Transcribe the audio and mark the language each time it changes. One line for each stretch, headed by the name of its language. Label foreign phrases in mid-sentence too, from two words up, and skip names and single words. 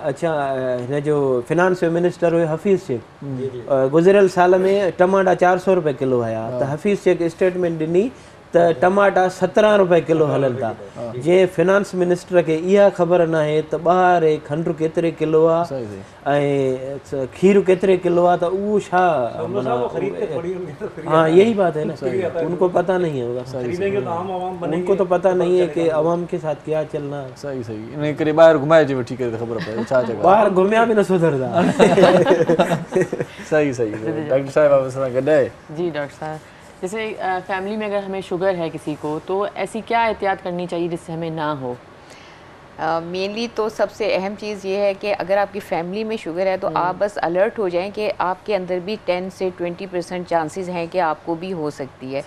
Sindhi: अच्छा हिन जो फिनांस जो मिनिस्टर हुयो हफ़ीज़ शेख, गुज़िरियल साल में टमाटा 400 रुपए किलो हुया त हफ़ीज़ शेख स्टेटमेंट ॾिनी त टमाटा 17 रुपए किलो हलनि था। जंहिं फिनांस मिनिस्टर खे इहा ख़बर न आहे त ॿाहिरि खंडु केतिरे किलो आहे ऐं खीर केतिरे किलो आहे, त उहो छा,
Urdu: ہاں یہی بات ہے نا، ان کو پتہ نہیں ہے، ان کو تو پتہ نہیں ہے کہ عوام کے ساتھ کیا چلنا ہے. صحیح صحیح.
Sindhi: इन करे ॿाहिरि घुमाइजे वठी करे त ख़बर पए छा चए। ॿाहिरि घुमिया बि न सुधरदा। सही सही। डॉक्टर साहब आप सां गॾु आहे?
Urdu: جی ڈاکٹر صاحب، جیسے فیملی میں اگر ہمیں شوگر ہے کسی کو تو ایسی کیا احتیاط کرنی چاہیے جس سے ہمیں نہ ہو? مینلی تو سب سے اہم چیز یہ ہے کہ اگر آپ کی فیملی میں شوگر ہے تو آپ بس الرٹ ہو جائیں کہ آپ کے اندر بھی 10 سے 20% چانسز ہیں کہ آپ کو بھی ہو سکتی ہے.